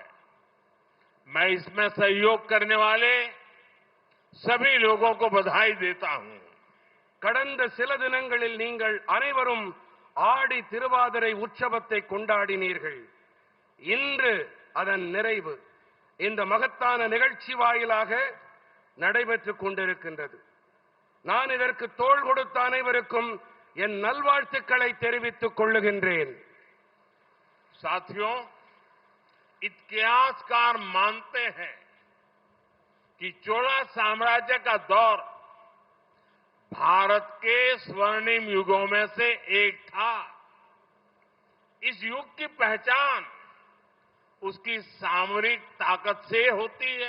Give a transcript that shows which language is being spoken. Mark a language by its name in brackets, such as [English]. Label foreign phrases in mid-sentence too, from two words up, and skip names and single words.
[Hindi] मैं इसमें सहयोग करने वाले सभी लोगों को बधाई देता हूं। [Tamil] கடந்த சில தினங்களில் நீங்கள் அனைவரும் ஆடி திருவாதிரை உற்சவத்தை கொண்டாடினீர்கள். இன்று அதன் நிறைவு இந்த மகத்தான நிகழ்ச்சி வாயிலாக நடைபெற்றுக் கொண்டிருக்கின்றது. நான் இதற்கு தோள் கொடுத்த அனைவருக்கும் என் நல்வாழ்த்துக்களை தெரிவித்துக் கொள்ளுகின்றேன். [Hindi] साथियों, इतिहासकार मानते हैं कि चोला साम्राज्य का दौर भारत के स्वर्णिम युगों में से एक था। इस युग की पहचान उसकी सामरिक ताकत से होती है।